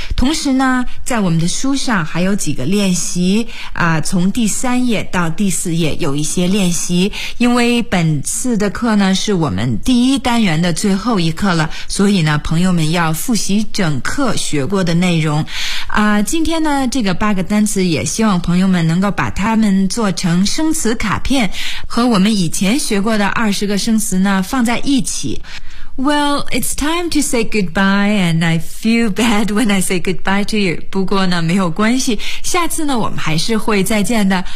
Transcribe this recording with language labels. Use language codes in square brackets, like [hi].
[zh] 同时呢在我们的书上还有几个练习啊，从第三页到第四页有一些练习，因为本次的课呢是我们第一单元的最后一课了，所以呢朋友们要复习整课学过的内容。啊，今天呢这个八个单词也希望朋友们能够把它们做成生词卡片，和我们以前学过的20个生词呢放在一起。 [en] Well, it's time to say goodbye, and I feel bad when I say goodbye to you. [zh] 不过呢，没有关系，下次呢，我们还是会再见的。